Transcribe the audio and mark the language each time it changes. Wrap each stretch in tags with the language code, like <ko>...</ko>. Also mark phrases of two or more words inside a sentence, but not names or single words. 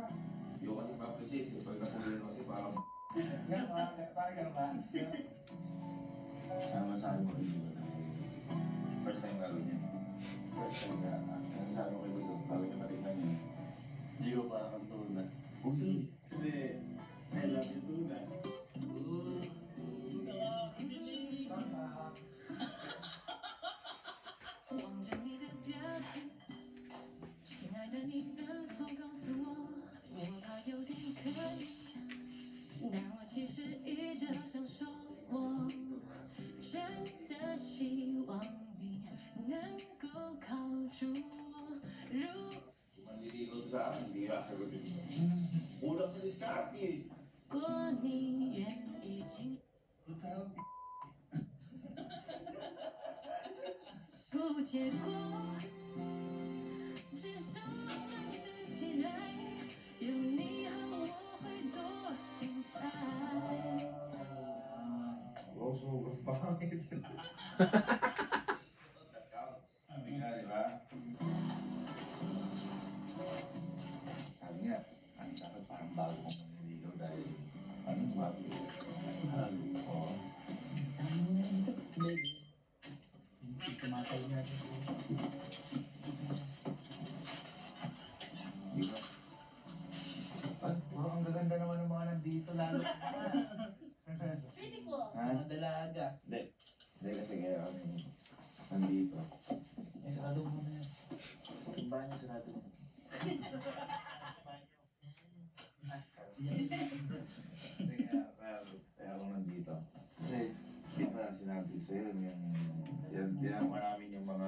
<tl>Yung kasi ma-appreciate ko. Pag nakulit kasi parang Yan, parang gano'n ba? masabi mo rin ba?</tl> <en>First time</en> <tl>gagawin niya.</tl> <en>First time</en> <tl>na. Ang sabi ko ito, bago niya matignan niya. Gio parang tuna. Uy, kasi</tl> <en>I love you</en> <tl>tuna. Nakakakilig.</tl> <zh>望着你的表情，亲爱的，你能否告诉我？我怕有点可疑，但我其实一直好想说，我真的希望你能够靠住我。如</zh> <tl>Manliligaw sa akin, hindi ka sagutin mo. Kulang sa diskarte eh.</tl> <zh>果你愿意进，不结果，至少还是期待，有你和我会多精彩。</zh> <tl>Wow, sobrang pangit.</tl> <en>That counts.</en> <tl>Sabi nga, di ba? Sabi nga, dapat parang bago kong maniligaw dahil anong bago? Oo. Hindi tumatay na. Di ba? Ay, wow, ang gaganda naman ng mga nandito lalo.</tl> <en>Pretty cool.</en> <tl>Ha? Mga dalaga. Hindi kasi kaya kami nandito. Eh, sarado mo na yan. Yung banyo sarado mo. Hindi kaya ako nandito. Kasi, di ba sinabi ko sa'yo, yan namin yung mga</tl>